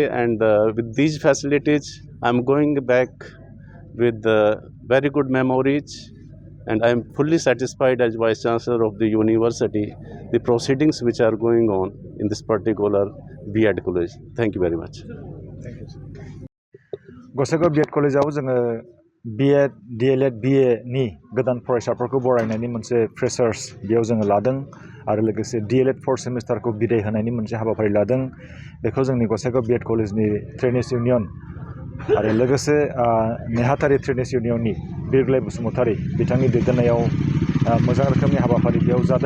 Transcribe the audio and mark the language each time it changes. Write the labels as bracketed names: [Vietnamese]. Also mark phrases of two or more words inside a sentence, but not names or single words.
[English] And with these facilities, I'm going back with very good memories. And I am fully satisfied as Vice-Chancellor of the university, the proceedings which are going on in this particular B.Ed college. Thank you very much. Thank you, sir. [Bodo] Gossaigaon B.Ed कलेजाव जोङो B.Ed, D.Led, B.A नि गोदान फरायसाफोरखौ बरायनायनि मोनसे फ्रेशार्स बेयाव जोङो लादों आरो लोगोसे D.Led 4th सेमिस्टारखौ बिदाय होनायनि मोनसे हाबाफारि लादों। बेखौ जोंनि गसाइगाव B.Ed कलेजनि [English] trainees union [Bodo] आरो लोगोसे नेहाथारि [English] trainees union [Bodo] बिरग्लाय बसुमतारी बिथांनि दैदेननायाव मोजां रोखोमनि हाबाफारि बेयाव जादों।